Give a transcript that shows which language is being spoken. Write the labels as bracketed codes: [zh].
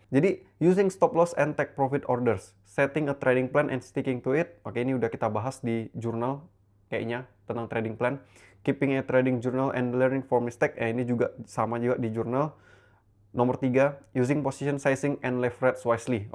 [en] Jadi, using stop loss and take profit orders, setting a trading plan and sticking to it. [id] Oke, ini udah kita bahas di jurnal kayaknya tentang trading plan. [en] Keeping a trading journal and learning from mistake. [id] Ini juga sama juga di jurnal. [en] Nomor 3, using position sizing and leverage wisely.